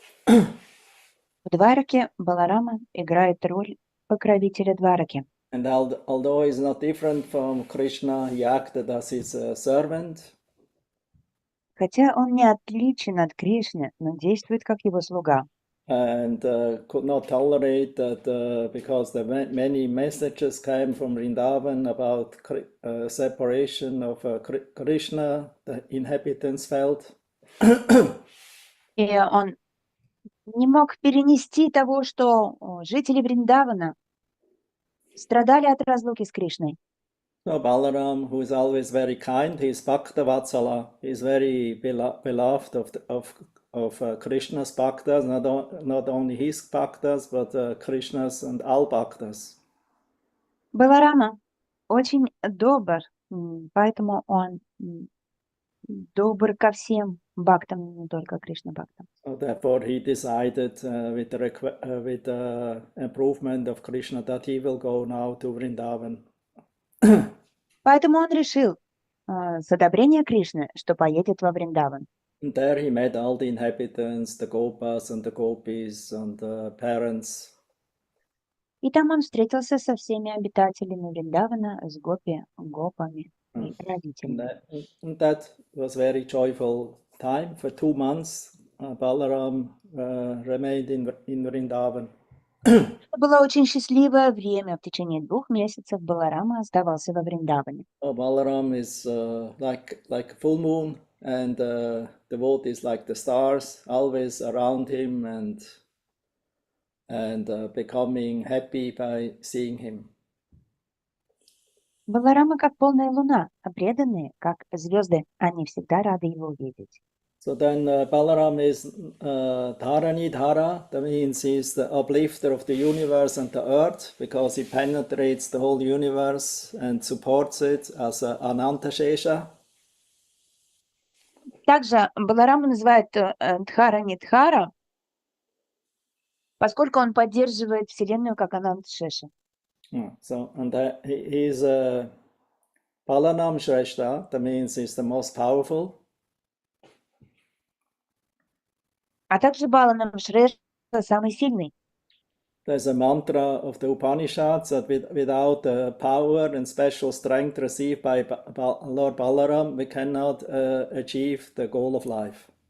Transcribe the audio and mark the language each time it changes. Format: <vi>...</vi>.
<ru>В Двараке Баларама играет роль покровителя Двараки.</ru> <en>And although he's not different from Krishna, he acted as his servant.</en> <ru>Хотя он не отличен от Кришны, но действует как его слуга.</ru> <en>And could not tolerate that because the many messages came from Vrindavan about separation of Krishna, the inhabitants felt.</en> <ru>И он не мог перенести того, что жители Вриндавана страдали от разлуки с Кришной.</ru> <en>So Balaram, who is always very kind, he is Bhakta Vatsala, he is very beloved of Krishna's bhaktas, not only his bhaktas, but Krishna's and all bhaktas.</en> <ru>Баларама очень добр, поэтому он добр ко всем бхактам, не только Кришна-бхактам.</ru> <en>So therefore he decided with the improvement of Krishna that he will go now to Vrindavan.</en> <ru>Поэтому он решил с одобрения Кришны, что поедет во Вриндаван.</ru> <en>And there he met all the inhabitants, the Gopas and the Gopis and the parents.</en> <ru>И там он встретился со всеми обитателями Вриндавана, с гопами и родителями.</ru> <en>And that was very joyful time. For 2 months, Balaram remained in Vrindavan.</en> <ru>Это было очень счастливое время. В течение 2 месяцев Баларама оставался во Вриндаване.</ru> <en>So Balaram is like a full moon, and the devotees like the stars, always around him and becoming happy by seeing him.</en> <ru>Баларама как полная луна, а преданные как звезды. Они всегда рады его видеть.</ru> <en>So then Balaram is Dharani Dhara, that means he's the uplifter of the universe and the earth, because he penetrates the whole universe and supports it as Ananta Shesha.</en> <ru>Также Балараму называют Дхара-Нидхара, поскольку он поддерживает Вселенную как Ананта Шеша.</ru> <en>So, and he is Balanam Shrestha, that means he's the most powerful.</en> <ru>А также Баланам Шрешта самый сильный.</ru> <en>There's a mantra of the Upanishads that without the power and special strength received by Lord Balaram, we cannot achieve the goal of life.</en>